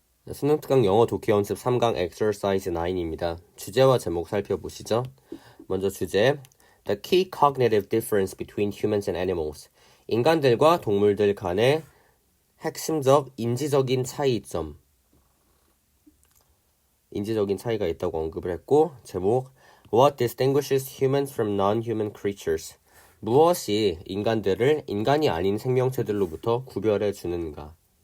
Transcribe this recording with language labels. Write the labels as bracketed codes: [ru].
[ko] 수능 특강 영어 독해 연습 3강 exercise 9입니다. 주제와 제목 살펴보시죠. 먼저 주제 [en] The key cognitive difference between humans and animals. [ko] 인간들과 동물들 간의 핵심적 인지적인 차이점. 인지적인 차이가 있다고 언급을 했고, 제목 [en] What distinguishes humans from non-human creatures. [ko] 무엇이 인간들을 인간이 아닌 생명체들로부터 구별해 주는가.